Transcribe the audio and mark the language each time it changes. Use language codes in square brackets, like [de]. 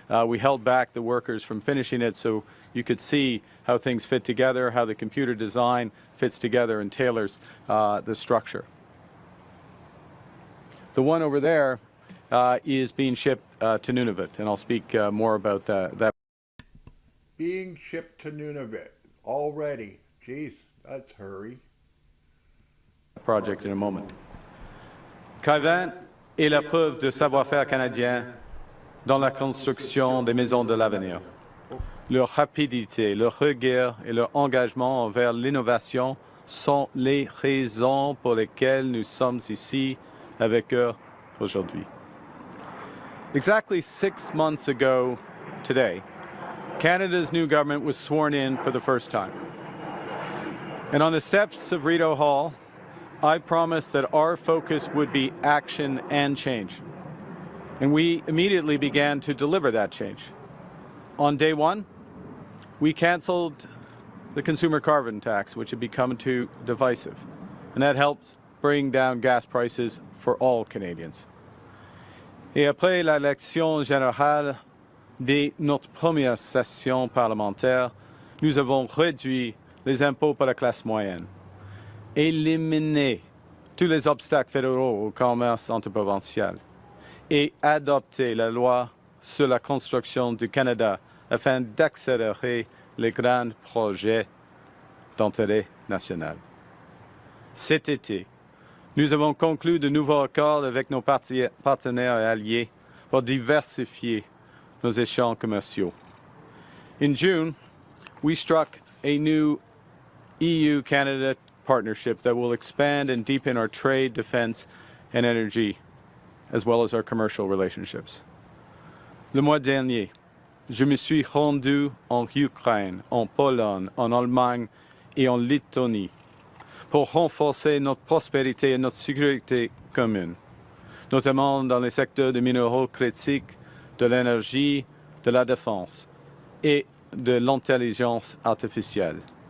[en] We held back the workers from finishing it so you could see how things fit together, how the computer design fits together and tailors the structure. The one over there is being shipped to Nunavut, and I'll speak more about that. Being shipped to Nunavut already. Jeez, that's hurry. Project in a moment. [fr] Kaiven est la preuve de savoir-faire canadien dans la construction des maisons de l'avenir. Leur rapidité, leur rigueur et leur engagement envers l'innovation sont les raisons pour lesquelles nous sommes ici avec eux aujourd'hui. [en] Exactly 6 months ago today, Canada's new government was sworn in for the first time. And on the steps of Rideau Hall, I promised that our focus would be action and change. And we immediately began to deliver that change. On day one, we canceled the consumer carbon tax, which had become too divisive. And that helps bring down gas prices for all Canadians. [fr] Et après l'élection générale de notre première session parlementaire, nous avons réduit les impôts pour la classe moyenne, éliminé tous les obstacles fédéraux au commerce interprovincial et adopté la loi sur la construction du Canada afin d'accélérer les grands projets d'intérêt national. Cet été, nous avons conclu de nouveaux accords avec nos partenaires et alliés pour diversifier nos échanges commerciaux. [en] In June, we struck a new EU-Canada partnership that will expand and deepen our trade, defense, and energy, as well as our commercial relationships. [fr] Le mois dernier, je me suis rendu en Ukraine, en Pologne, en Allemagne et en Lettonie pour renforcer notre prospérité et notre sécurité commune, notamment dans les secteurs des minéraux critiques, de l'énergie, de la défense et de l'intelligence artificielle.